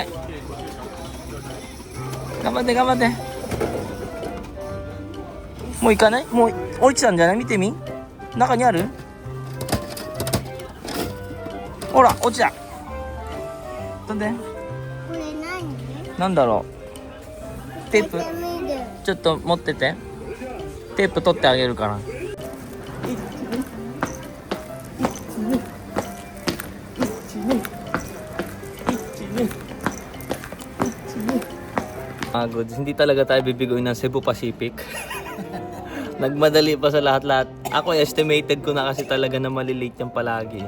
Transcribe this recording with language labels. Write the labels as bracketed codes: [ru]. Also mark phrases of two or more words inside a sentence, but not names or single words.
[ja] 頑張ってもういかないもう落ちたんじゃない見てみ中にあるほら落ちた飛んでこれ何？なんだろうテープやってみる。ちょっと持っててテープ取ってあげるから [tl] Goods, hindi talaga tayo bibigoy ng Cebu Pacific. Nagmadali pa sa lahat-lahat. Ako estimated ko na kasi talaga na malilate yan palagi.